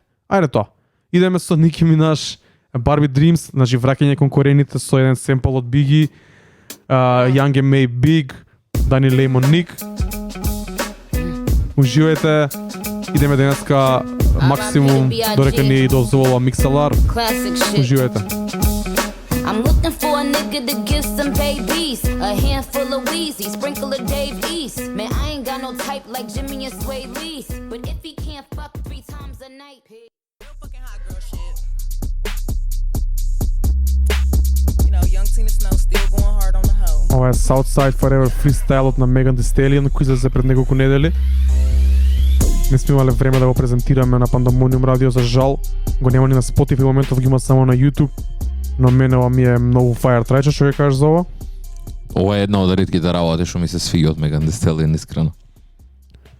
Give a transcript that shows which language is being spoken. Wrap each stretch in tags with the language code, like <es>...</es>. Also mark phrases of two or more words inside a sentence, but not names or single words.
<mk>Ајде тоа. Идеме со Ники Минаж, Barbie Dreams, значи враќање кон корените со еден семпл од Biggie, Young M.A Big, Дани Леј Моник. Уживајте. Идеме денеска максимум додека ни дозволува микселар. Уживајте.</mk> <en>I'm looking for a nigga to give some babies, a handful of Weezy, sprinkle of Dave East. Man, I ain't got no type like Jimmy and Sway Lee, but if he can't fuck 3 times a night, real fucking hot girl shit. You know, young Tina Snow still going hard on the hoe.</en> <mk>Ова е Southside Forever фристайлот на Megan Thee Stallion кој излезе пред неколку недели. Не сме имале време да го презентираме на Pandemonium Radio, за жал. Го нема ни на Spotify, моментов ги има само на YouTube. Но мене ова ми е многу fire трајче, што ќе кажеш за ова? Ова е една од ретките работи што ми се свиѓа од Megan Thee Stallion, искрено.</mk>